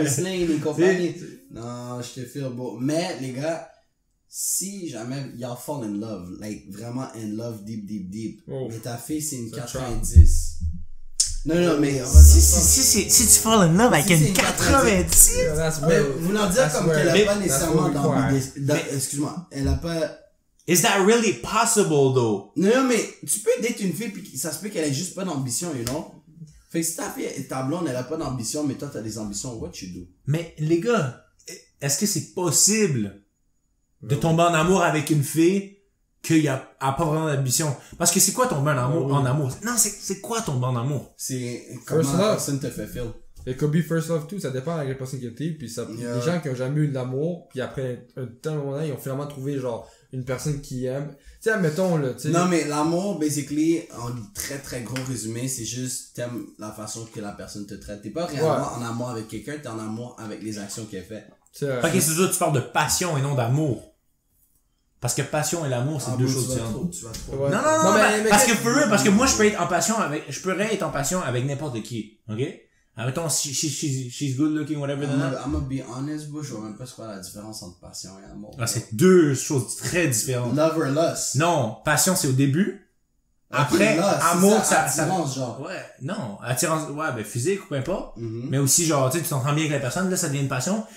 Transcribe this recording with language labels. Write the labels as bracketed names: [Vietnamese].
[French] wrestling et compagnie. Non, je te file beau. Mais, les gars, si jamais [English] y'all fall in love, like, [French] vraiment [English] in love deep, Oh. [French] mais ta fille, c'est une Ça 90. Non, mais, on va dire ça. Si tu [English] fall in love [French] avec Si c'est une une 90, Mais, voulant dire comme qu'elle a Mais- pas nécessairement [English] that's [French] excuse-moi, elle a pas. [English] is that really possible though? [French] Non, mais tu peux date une fille pis ça se peut qu'elle ait juste pas d'ambition, [English] you know? [French] Fait que si ta fille, ta blonde, elle a pas d'ambition, mais toi t'as des ambitions, [English] what you do? [French] Mais les gars, est-ce que c'est possible de tomber en amour avec une fille qu'il a pas vraiment d'ambition. Parce que c'est quoi tomber en amour? Non, c'est quoi tomber en amour? C'est comment [English] First [French] la [English] love. [French] personne te fait feel. Et [English] could be first love too, [French] ça dépend de la personne qui t'es, puis ça, les gens qui ont jamais eu de l'amour, puis après un temps moment, ils ont finalement trouvé genre une personne qui aime. Tu sais, admettons là, tu sais. Non, mais l'amour, basically, en très très gros résumé, c'est juste t'aimes la façon que la personne te traite. T'es pas réellement en amour avec quelqu'un, t'es en amour avec les actions qu'elle fait. Ok, c'est sûr, tu parles de passion et non d'amour. Parce que passion et l'amour, c'est deux choses différentes. Tu vas trop. Ouais. Non, parce que moi, je pourrais être en passion avec n'importe qui, ok? [English] Mettons, she's good looking, whatever. I'm gonna be honest, bro, [French] je vois même pas c'est quoi la différence entre passion et amour. C'est deux choses très différentes. [English] Love or lust. [French] Non, passion, c'est au début. Après, amour, ça, attirance, genre. Ouais, non, attirance, ouais, ben, physique ou peu importe. Mais aussi, genre, tu sais, tu t'entends bien avec la personne, là, ça devient une passion.